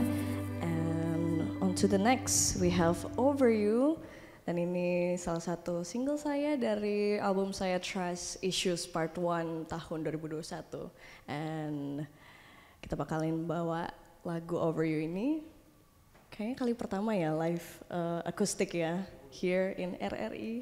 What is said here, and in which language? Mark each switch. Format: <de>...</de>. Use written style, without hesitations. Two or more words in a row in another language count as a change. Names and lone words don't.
<en>And on to the next, we have Over You.</en> <id>Dan ini salah satu single saya dari album saya Trust Issues Part 1 tahun 2021. And kita bakalin bawa lagu Over You ini kayaknya kali pertama ya live akustik ya</id> <en>here in RRI.</en>